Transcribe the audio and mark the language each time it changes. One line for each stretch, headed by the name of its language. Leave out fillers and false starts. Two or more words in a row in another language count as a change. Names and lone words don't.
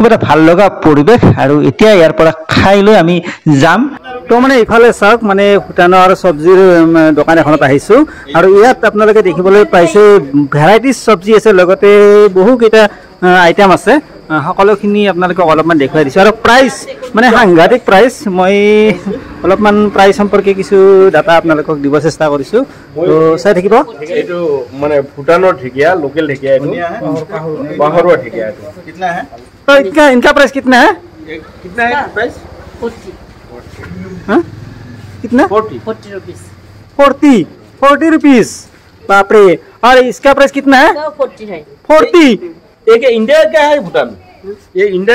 Assamese: এটা ভাল লগা পৰিৱেশ আৰু এতিয়া ইয়াৰ পৰা খাই লৈ আমি যাম তো মানে ইফালে চাওক মানে ভূটানৰ চব্জিৰ দোকান এখনত আহিছোঁ আৰু ইয়াত আপোনালোকে দেখিবলৈ পাইছে ভেৰাইটিজ চব্জি আছে লগতে বহুকেইটা আইটেম আছে সকলোখিনি আপোনালোকক অলপমান দেখুৱাই দিছোঁ আৰু প্ৰাইচ মানে সাংঘাতিক প্ৰাইচ মই অলপমান প্ৰাইচ সম্পৰ্কে কিছু ডাটা আপোনালোকক দিব চেষ্টা কৰিছোঁ তো চাই থাকিব এইটো মানে ভূটানৰ ঢেকীয়া লোকেল ঢেকীয়া এইটো বাহৰুৱা ঢেকীয়া এইটো
Hindi: कितना है तो इनका प्राइस कितना है प्राइस 40 हाँ कितना 40 रुपीस 40 रुपीस बाप रे और इसका प्राइस कितना है 40 है 40 एक इंडिया का है भूटान ये इंडियन